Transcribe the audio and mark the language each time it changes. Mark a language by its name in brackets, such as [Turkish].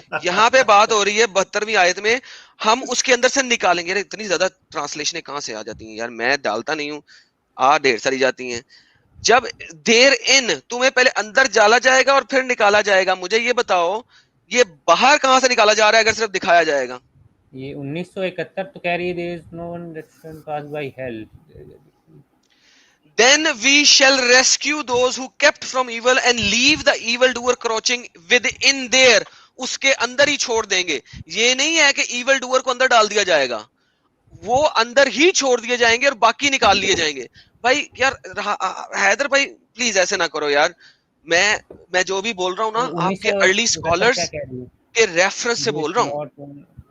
[Hindi] यहाँ पे बात हो रही है 72वीं आयत में, हम उसके अंदर से निकालेंगे। इतनी ज्यादा ट्रांसलेशनें कहाँ से आ जाती हैं यार, मैं डालता नहीं हूँ, ढेर सारी जाती हैं। जब देर इन तुम्हें पहले अंदर डाला जाएगा और फिर निकाला जाएगा, मुझे ये बताओ ये बाहर कहाँ से निकाला जा रहा है अगर सिर्फ दिखाया जाएगा? ये 1971 तो कह रही है [English] there is no one passed by hell. Then we shall rescue those who kept from evil and leave the evil doer crouching within there. [Hindi] उसके अंदर ही छोड़ देंगे। ये नहीं है कि evil doer को अंदर डाल दिया जाएगा, वो अंदर ही छोड़ दिए जाएंगे और बाकी निकाल लिए जाएंगे। भाई यार हैदर भाई प्लीज ऐसे ना करो यार, मैं जो भी बोल रहा हूँ ना आपके अर्ली स्कॉलर्स के रेफरेंस से बोल रहा हूँ।